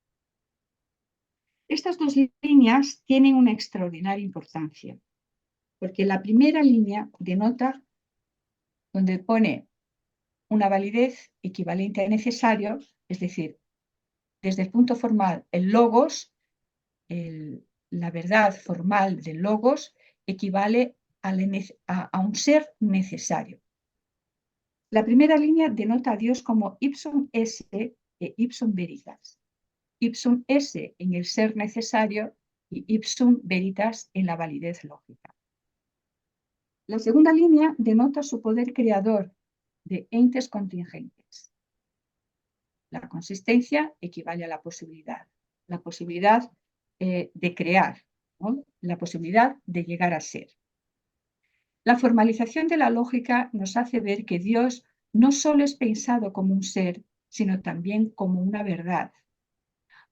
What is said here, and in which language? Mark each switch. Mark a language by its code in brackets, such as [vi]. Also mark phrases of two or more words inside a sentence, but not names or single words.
[es] Estas dos líneas tienen una extraordinaria importancia, porque la primera línea denota donde pone una validez equivalente a necesario, es decir, desde el punto formal, el logos, la verdad formal del logos, equivale a un ser necesario. La primera línea denota a Dios como [la] ipsum esse [es] e [la] ipsum veritas. Ipsum esse [es] en el ser necesario y [la] ipsum veritas [es] en la validez lógica. La segunda línea denota su poder creador de entes contingentes. La consistencia equivale a la posibilidad de crear, ¿no? La posibilidad de llegar a ser. La formalización de la lógica nos hace ver que Dios no solo es pensado como un ser, sino también como una verdad.